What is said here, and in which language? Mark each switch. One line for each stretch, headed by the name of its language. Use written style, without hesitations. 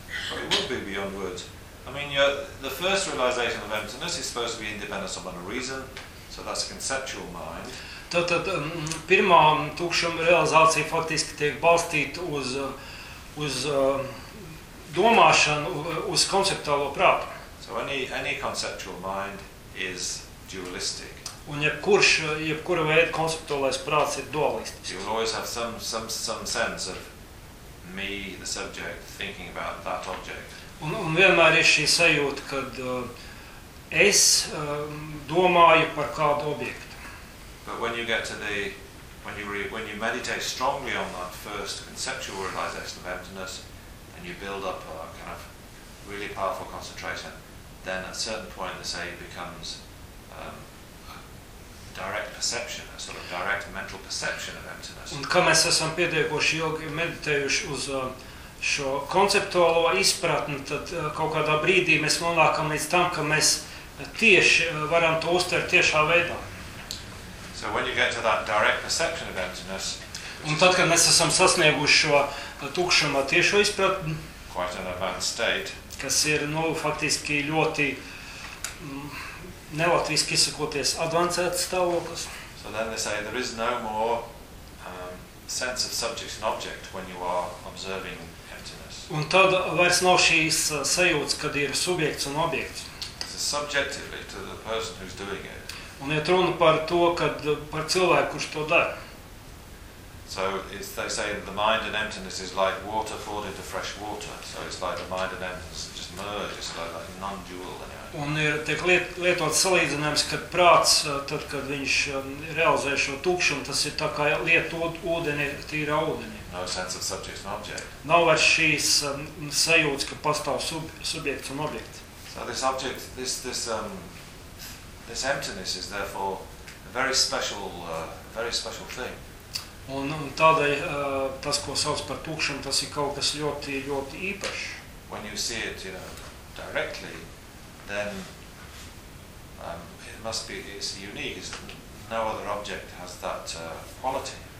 English: But it would be beyond words. I mean, you're, the first realization of emptiness is supposed to be independent of one reason, so that's a conceptual mind.
Latvian: Tad pirmā tukšuma realizācija faktiski tiek balstīta uz domāšanu, uz konceptuālo prātu.
English: So any conceptual mind is dualistic.
Latvian: Un jebkura veida konceptuālais prāts ir dualistisks.
English: You always have some sense of me, the subject, thinking about that object.
Latvian: Un vienmēr ir šī sajūta, kad es domāju par kādu objektu.
English: But when you get to the, when you meditate strongly on that first conceptual realization of emptiness, and you build up a kind of really powerful concentration, then at a certain point, they say, it becomes direct perception, a sort of direct mental perception of emptiness.
Latvian: Un kā mēs esam pietiekoši ilgi meditējuši uz šo konceptuālo izpratni, tad kaut kādā brīdī mēs nonākam līdz tam, ka mēs tieši varam to uztvert tiešā veidā.
English: So when you get to that direct perception of emptiness,
Latvian: un tad, kad mēs esam sasnieguši šo tukšumā tiešo izpratni,
English: quite an advanced state,
Latvian: kas ir, nu, faktiski ļoti nelatviski izsakoties advancētas stāvoklis.
English: So then they say there is no more sense of subject and object when you are observing emptiness.
Latvian: Un tad vairs nav šīs sajūtas, kad ir subjekts un objekts.
English: It's subjectively to the person who's doing it.
Latvian: Un iet runa par to, kad par cilvēku, kurš to dara.
English: So it's, they say the mind and emptiness is like water poured into fresh water. So it's like the mind and emptiness just merge, it's like non-dual.
Latvian: Un ir tiek lietots salīdzinājums, kad prāts, tad, kad viņš realizē šo tukšumu, tas ir tā kā lietot ūdeni, tīrā ūdeni.
English: No sense of subject and object.
Latvian: Nav vairs šīs sajūtas, ka pastāv subjekts un objekts.
English: So this object, this emptiness is therefore a very special thing.
Latvian: Un tādēļ tas, ko sauc par tukšumu, tas ir kaut kas ļoti, ļoti īpašs.
English: When you see it, you know, directly, then it must be, it's unique, no other object has that quality.